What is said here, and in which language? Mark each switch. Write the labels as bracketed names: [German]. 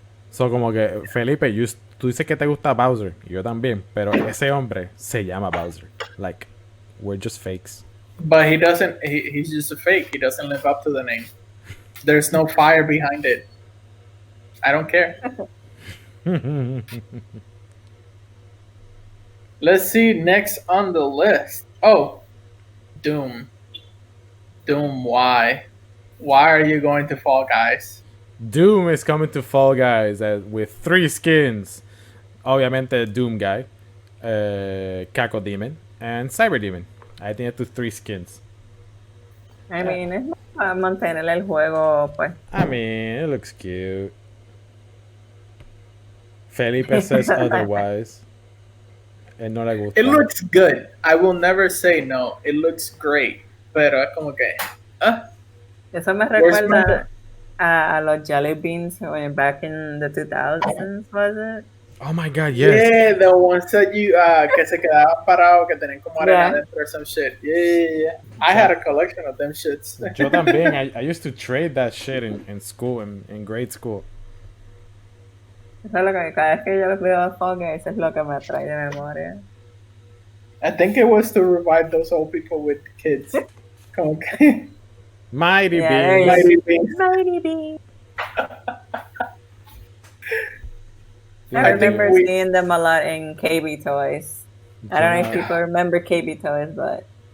[Spanish] So, como que, Felipe, tú dices que te gusta Bowser. Y yo también. Pero ese hombre se llama Bowser. [English] Like, we're just fakes. But he doesn't. He's just a fake. He doesn't live up to the name. There's no fire behind it. I don't care. Let's see next on the list. Oh, Doom. Doom. Why? Why are you going to Fall Guys? Doom is coming to Fall Guys with 3 skins. Obviamente, Doom Guy, Caco Demon, and Cyber Demon. [Spanish] Ahí tiene tus 3 skins. [English] I mean, [Spanish] es para mantener el juego, pues. [English] I mean, it looks cute. [Spanish] Felipe [English] says otherwise. [Spanish] Él no le gusta. [English] It looks good. I will never say no. It looks great. [Spanish] Pero es como que. Eso me [English] Where's [Spanish] recuerda a los [English] Jelly Beans back in the 2000s, was it? Oh my god, yes. Yeah, the ones that you [Spanish] que se quedaban parados, que tenían como arena dentro [English] or some shit. Yeah. I had a collection of them shits. [Spanish] Yo también. [English] I used to trade that shit in school, in grade school. [Spanish] Eso es lo que cada vez que yo veo Fall Guys es lo que me trae de memoria. [English] I think it was to revive those old people with kids. [Spanish] Como que. [English] Mighty Yeah, there you Beans. Mighty Beans. Mighty Beans. I I remember think we- seeing them a lot in KB Toys. I don't know if people remember KB Toys, but